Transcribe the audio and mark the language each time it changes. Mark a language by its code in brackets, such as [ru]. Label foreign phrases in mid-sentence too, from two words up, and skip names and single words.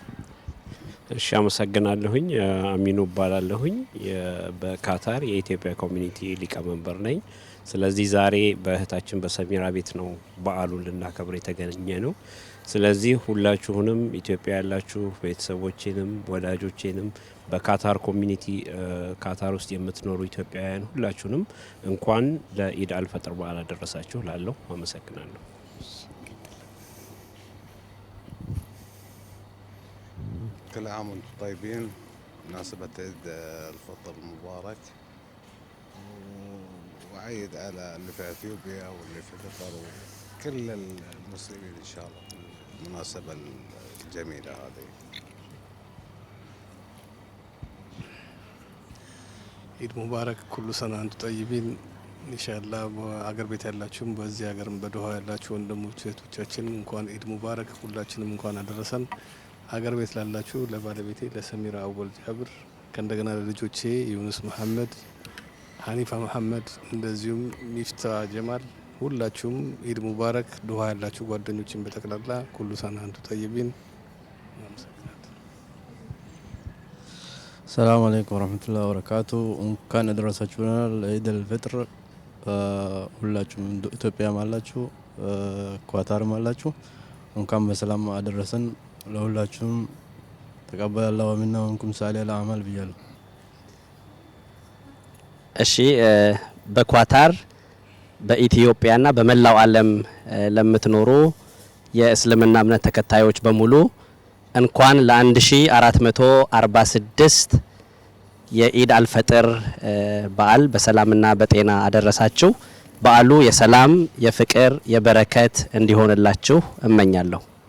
[am] እሺ አመሰግናለሁኝ። አሚኑ እባላለሁኝ በካታር የኢትዮጵያ ኮሚኒቲ ሊቀመንበር ነኝ። ስለዚህ ዛሬ በእህታችን በሰሚራ ቤት ነው በዓሉን ልናከብር የተገኘ ነው። ስለዚህ ሁላችሁንም ኢትዮጵያ ያላችሁ ቤተሰቦቼንም ወዳጆቼንም በካታር ኮሚኒቲ ካታር ውስጥ የምትኖሩ ኢትዮጵያውያን ሁላችሁንም እንኳን ለኢድ አልፈጥር በዓል አደረሳችሁ ላለሁ አመሰግናለሁ። [ar] كل عام وانتم طيبين مناسبة عيد الفطر المبارك وعيد على اللي في اثيوبيا واللي في قطر وكل المسلمين ان شاء الله بالمناسبة الجميلة هذه. عيد مبارك كل سنة انتو طيبين ان شاء الله [am] በአገር ቤት ያላችሁም በዚህ ሀገርም በዶሃ ያላችሁ ወንድሞች እህቶቻችን እንኳን [ar] عيد مبارك [am] ሁላችንም እንኳን አደረሰን። ሀገር ቤት ላላችሁ ለባለቤቴ ለሰሚራ አወል ጃብር ከእንደገና ለልጆቼ ዩኑስ መሐመድ ሐኒፋ መሐመድ እንደዚሁም ሚፍታ ጀማል ሁላችሁም [ar] عيد مبارك። [am] ዶሃ ያላችሁ ጓደኞችን በተከላላ [ar] كل سنة انتو طيبين። السلام عليكم ورحمة الله وبركاته [am] እንኳን አደረሳችሁ ለኢድ አልፈጥር ሁላችሁም ኢትዮጵያ ማላችሁ ኳታር ማላችሁ እንኳን በሰላም አደረሰን ለሁላችሁም ተቀበለ [ar] الله منا ومنكم صالح الأعمال [am] ብያለሁ። እሺ በኳታር በኢትዮጵያና በመላው ዓለም ለምትኖሩ የእስልምና እምነት ተከታዮች በሙሉ እንኳን ለ1446 የኢድ አልፈጥር በዓል በሰላምና በጤና አደረሳችሁ። በዓሉ የሰላም የፍቅር የበረከት እንዲሆንላችሁ እመኛለሁ።